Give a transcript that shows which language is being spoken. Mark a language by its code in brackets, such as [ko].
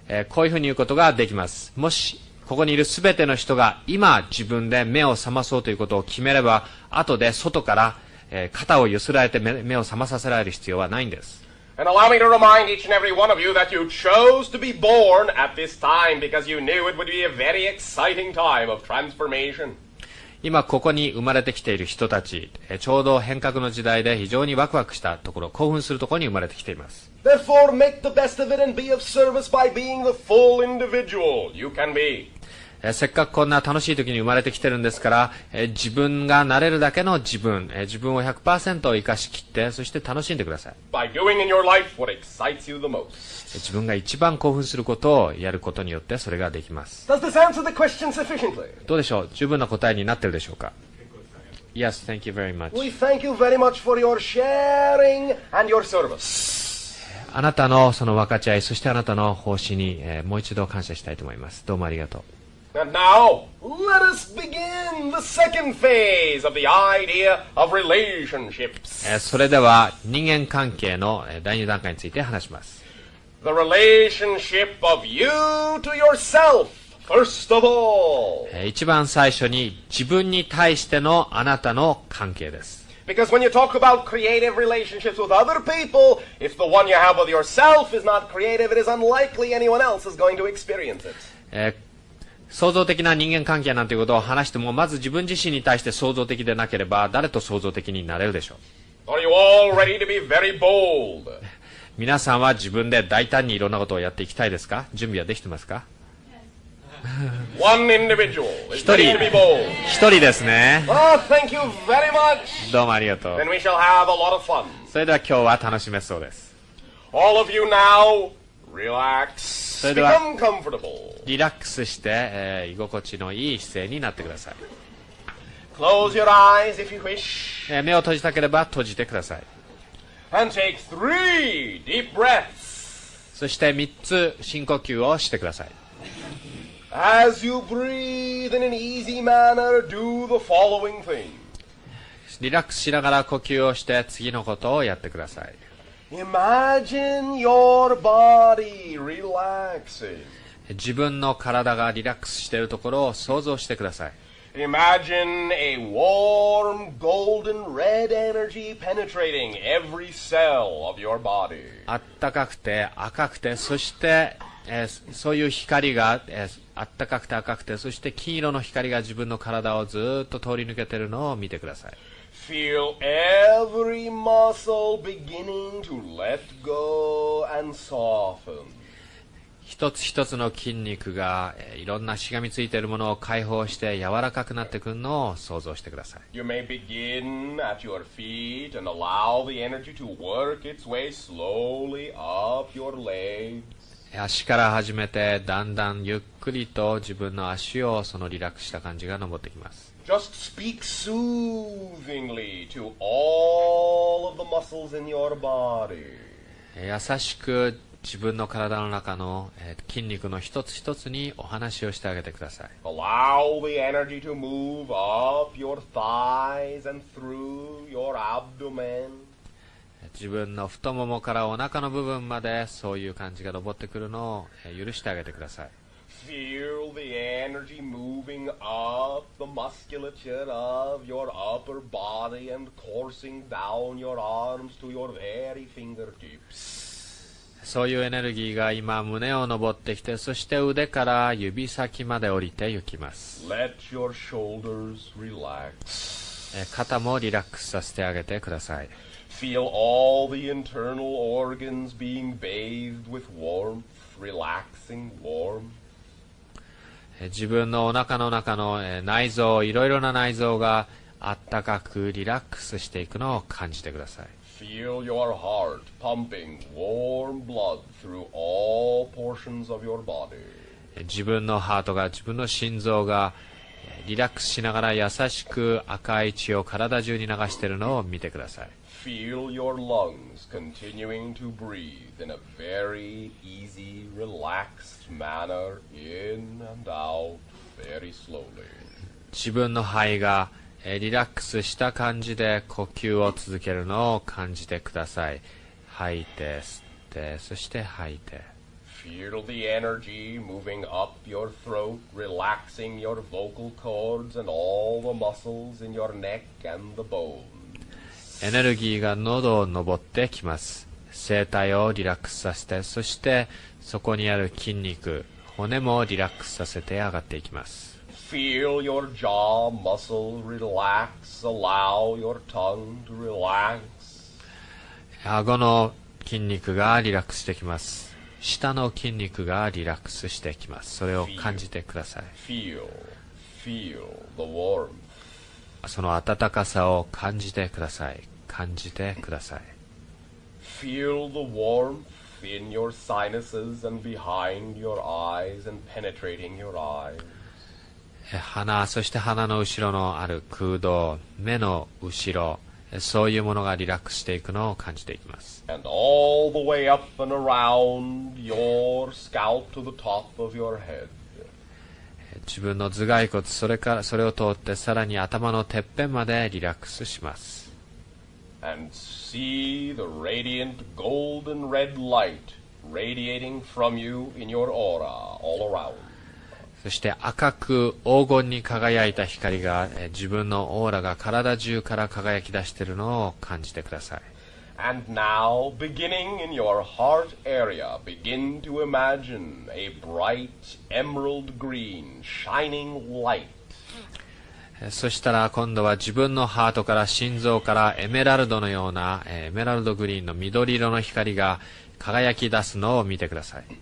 [ja] こういうふうに言うことができます。もしここにいるすべての人が今自分で目を覚まそうということを決めれば、後で外から、肩をゆすられて目を覚まさせられる必要はないんです。 [en] And allow me to remind each and every one of you that you chose to be born at this time because you knew it would be a very exciting time of transformation. [ja] 今ここに生まれてきている人たち、ちょうど変革の時代で非常にワクワクしたところ、興奮するところに生まれてきています。 [en] Therefore, make the best of it and be of service by being the full individual you can be. [ja] せっかくこんな楽しい時に生まれてきてるんですから、自分がなれるだけの自分、自分を 100% 生かしきって、そして楽しんでください。 [en] By doing in your life what excites you the most. [ja] 自分が一番興奮することをやることによってそれができます。 [en] Does this answer the question sufficiently? [ja] どうでしょう？十分な答えになっているでしょうか？ [en] Yes, thank you very much. We thank you very much for your sharing and your service. [ja] あなたのその分かち合い、そしてあなたの奉仕に、もう一度感謝したいと思います。どうもありがとう。 [en] And now, let us begin the second phase of the idea of relationships. [ja] それでは人間関係の第2段階について話します。 [en] The relationship of you to yourself, first of all. [ja] 一番最初に自分に対してのあなたの関係です。 [en] Because when you talk about creative relationships with other people, if the one you have with yourself is not creative, it is unlikely anyone else is going to experience it. [ja] 創造的な人間関係なんていうことを話しても、まず自分自身に対して創造的でなければ、誰と創造的になれるでしょう。 [en] Are you all ready to be very bold? [ja] 皆さんは自分で大胆にいろんなことをやっていきたいですか？準備はできてますか？ [en] One individual is ready to be bold. [ja] 一人ですね。 [en] Oh, thank you very much. [ja] どうもありがとう。 [en] Then we shall have a lot of fun. [ja] それでは今日は楽しめそうです。 [en] All of you now, relax. [ja] それでは [en] Become comfortable. [ja] リラックスして、居心地のいい姿勢になってください。 [en] Close your eyes if you wish. [ja] 目を閉じたければ閉じてください。 [en] And take 3 deep breaths. [ja] そして3つ深呼吸をしてください。 [en] As you breathe in an easy manner, do the following thing. [ja] リラックスしながら呼吸をして次のことをやってください。 [en] Imagine your body relaxing. [ja] 自分の体がリラックスしているところを想像してください。 [en] Imagine a warm, golden red energy penetrating every cell of your body. [ja] あったかくて赤くて、そして、そういう光が、あったかくて赤くて、そして金色の光が自分の体をずっと通り抜けているのを見てください。 [en] Feel every muscle beginning to let go and soften. [ja] 一つ一つの筋肉が、いろんなしがみついているものを解放して柔らかくなってくるのを想像してください。 [en] You may begin at your feet and allow the energy to work its way slowly up your legs. [ja] 足から始めてだんだんゆっくりと自分の足をそのリラックスした感じが上ってきます。 [en] Just speak soothingly to all of the muscles in your body. [ja] 優しく自分の体の中の筋肉の一つ一つにお話をしてあげてください。 [en] Allow the energy to move up your thighs and through your abdomen. [ja] 自分の太ももからお腹の部分までそういう感じが上ってくるのを許してあげてください。 [en] Feel the energy moving up the musculature of your upper body and coursing down your arms to your very fingertips. [ja] そういうエネルギーが今胸を上ってきて、そして腕から指先まで降りて行きます。 [en] Let your shoulders relax. [ja] 肩もリラックスさせてあげてください。 [en] Feel all the internal organs being bathed with warmth, relaxing warmth. [ja] 自分のお腹の中の内臓、いろいろな内臓があったかくリラックスしていくのを感じてください。 [en] Feel your heart pumping warm blood through all portions of your body. [ja] 自分のハートが、自分の心臓がリラックスしながら優しく赤い血を体中に流しているのを見てください。 [en] Feel your lungs continuing to breathe in a very easy, relaxed manner in and out very slowly. [ja] 自分の肺がリラックスした感じで呼吸を続けるのを感じてください。吐いて、吸って、そして吐いて。 [en] Feel the energy moving up your throat, relaxing your vocal cords and all the muscles in your neck and the bones. [ja] エネルギーが喉を上ってきます。声帯をリラックスさせて、そしてそこにある筋肉、骨もリラックスさせて上がっていきます。 [en] Feel your jaw muscle relax, allow your tongue to relax. [ja] 顎の筋肉がリラックスしてきます。下の筋肉がリラックスしてきます。それを感じてください。 [en] Feel the warmth. [ja] その温かさを感じてください。感じてください。 [en] Feel the warmth in your sinuses and behind your eyes and penetrating your eyes. [ja] 鼻、そして鼻の後ろのある空洞、目の後ろ、そういうものがリラックスしていくのを感じていきます。 [en] And all the way up and around your scalp to the top of your head. [ja] 自分の頭蓋骨、それを通ってさらに頭のてっぺんまでリラックスします。 [en] And see the radiant golden red light radiating from you in your aura all around. [ja] そして赤く黄金に輝いた光が自分のオーラが体中から輝き出しているのを感じてください。 [en] And now, beginning in your heart area, begin to imagine a bright emerald green shining light. [ja] そしたら今度は自分のハートから心臓からエメラルドのようなエメラルドグリーンの緑色の光が輝き出すのを見てください。